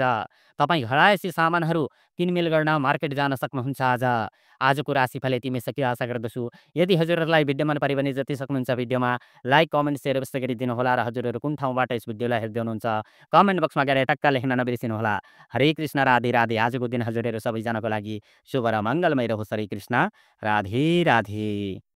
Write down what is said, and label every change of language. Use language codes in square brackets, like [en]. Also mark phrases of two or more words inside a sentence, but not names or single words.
[ne] तपाईँ घरायसी सामानहरू किनमेल गर्न मार्केट जान सक्नुहुन्छ आज। आजको राशिफल यतिमै सकियो आशा गर्दछु। यदि हजुरहरूलाई भिडियो मन पऱ्यो भने जति सक्नुहुन्छ भिडियोमा लाइक, कमेन्ट, सेयर अवश्य गरिदिनुहोला र हजुरहरू कुन ठाउँबाट यस भिडियोलाई हेर्दै हुनुहुन्छ कमेन्ट बक्समा गएर टक्क लेख्न नबिर्सिनुहोला। हरे कृष्ण, राधे राधे। आजको दिन हजुरहरू सबैजनाको लागि शुभ र मङ्गलमय रहोस्। हरे कृष्ण, राधे राधे।